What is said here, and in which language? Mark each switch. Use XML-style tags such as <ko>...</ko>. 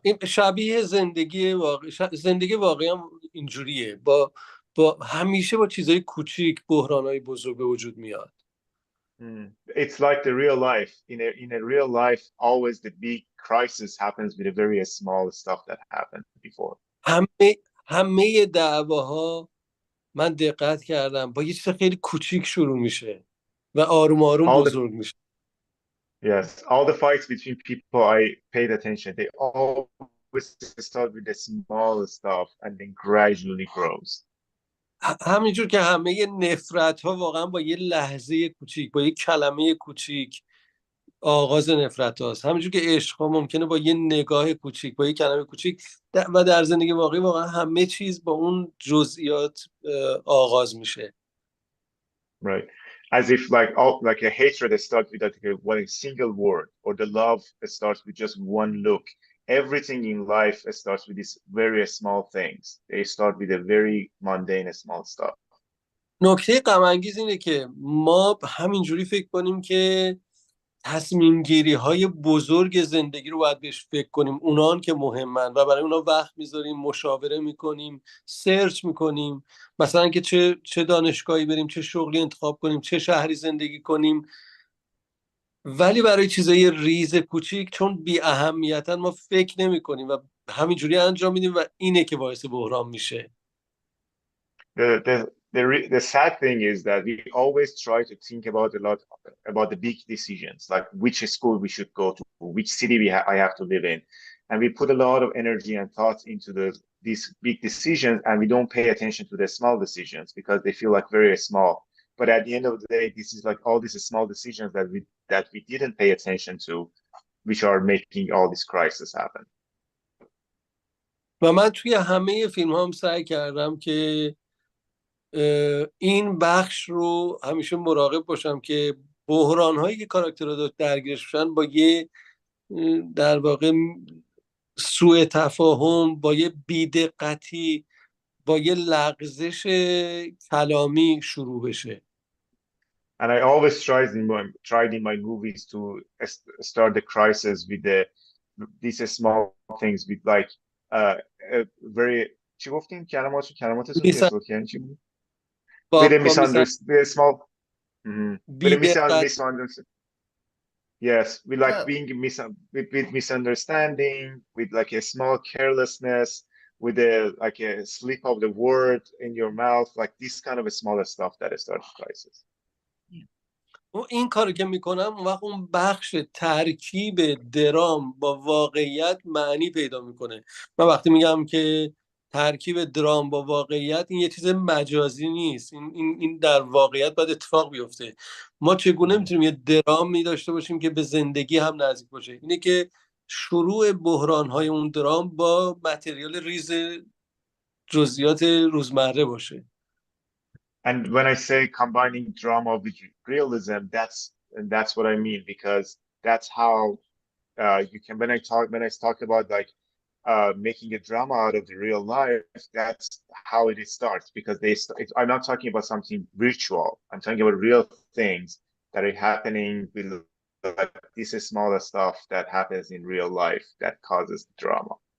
<fa>این شبیه زندگی واقعی هم اینجوریه. با همیشه با چیزای کوچیک بحرانای بزرگ به وجود میاد.</fa> <en>It's like the real life. In a real life, always the big crisis happens with a very small stuff that happened before.</en> <fa>همه دعواها من دقت کردم با یه چیز خیلی کوچیک شروع میشه و آروم آروم بزرگ میشه.</fa> <en>Yes, all the fights between people, I paid attention. They always start with the small stuff and then gradually grows.</en> <fa>همینجور که همه نفرت ها واقعا با یه لحظه کوچیک، با یه کلمه کوچیک آغاز نفرت هاست. همینجور که عشق ها ممکنه با یه نگاه کوچیک، با یه کلمه کوچیک، و در زندگی واقعی واقعا همه چیز با اون جزئیات آغاز میشه.</fa> <en>Right. As if like a hatred starts with a single word, or the love starts with just one look. Everything in life starts with these very small things. They start with a very mundane small stuff.</en> <fa>نکته غم انگیز اینه که ما همینجوری فکر کنیم که تصمیم گیری های بزرگ زندگی رو باید بهش فکر کنیم، اونان که مهمن و برای اونا وقت میذاریم، مشاوره میکنیم، سرچ میکنیم، مثلا که چه دانشگاهی بریم، چه شغلی انتخاب کنیم، چه شهری زندگی کنیم. ولی برای چیزای ریز کوچیک چون بی اهمیتن ما فکر نمی کنیم و همینجوری انجام میدیم و اینه که باعث بحران میشه.</fa> <en>The sad thing is that we always try to think about a lot about the big decisions, like which school we should go to, which city I have to live in, and we put a lot of energy and thoughts into these big decisions, and we don't pay attention to the small decisions because they feel like very small. But at the end of the day, this is like all these small decisions that we didn't pay attention to which are making all this crisis happen.</en> <fa>و من توی همه فیلم هم سعی کردم که این بخش رو همیشه مراقب باشم که بحران هایی که کاراکترها درگیرش شدن با یه در واقع سوء تفاهم، با یه بی‌دقتی، با یه لغزش کلامی شروع بشه.</fa> <en>And I always tried in my movies to start the crisis with these small things, with like very</en> <fa>چی گفتیم کلماتتون که چی بود؟</fa> <en>With a misunderstanding, with a misunderstanding. Yes, with like being with misunderstanding, with like a small carelessness, with like a slip of the word in your mouth, like this kind of a smaller stuff that starts crisis.</en> <fa>این کارو که میکنم اون وقت اون بخش ترکیب درام با واقعیت معنی پیدا میکنه. من وقتی میگم که ترکیب درام با واقعیت، این یه چیز مجازی نیست، این در واقعیت باید اتفاق بیفته. ما چگونه میتونیم یه درامی داشته باشیم که به زندگی هم نزدیک باشه؟ اینه که شروع بحران‌های اون درام با متریال ریز جزئیات روزمره باشه.</fa> <en>And when I say combining drama with realism, that's what I mean, because that's how you can. When I talk about like making a drama out of the real life, that's how it starts. Because I'm not talking about something virtual. I'm talking about real things that are happening with like this is smaller stuff that happens in real life that causes drama.</en>